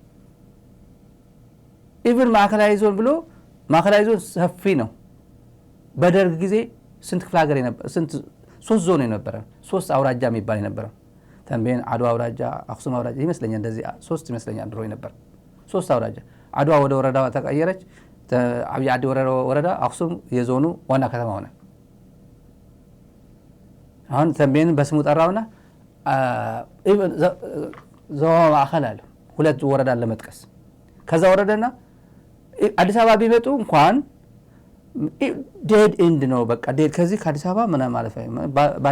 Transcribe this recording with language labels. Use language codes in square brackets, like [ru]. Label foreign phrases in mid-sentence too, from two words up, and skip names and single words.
[am] ኢቭን ማዕከላዊ ዞን ብሎ ማዕከላዊ ዞን ሰፊ ነው በደርግ ጊዜ ስንት ክፍለ ሀገር ነበር ስንት 3 ዞን ነበር 3 አውራጃ የሚባል ነበር ተንቤን አድዋ አውራጃ አክሱም አውራጃ ይመስለኛል እንደዚህ 3 ይመስለኛል ድሮ ነበር 3 አውራጃ አድዋ ወደ ወረዳ ተቀየረች ዓብይ ዓዲ ወረዳ አክሱም የዞኑ ዋና ከተማ ሆነ። አሁን ተንቤንን በስሙ ጠራውና ዞባ ማዕከል አለ ሁለት ወረዳ ለመጥቀስ ከዛ ወረዳና አዲስ አበባ ቢመጡ እንኳን [en] dead end [am] ነው በቃ ዴድ ከዚህ ከአዲስ አበባ ምን ማለት ነው ባሌ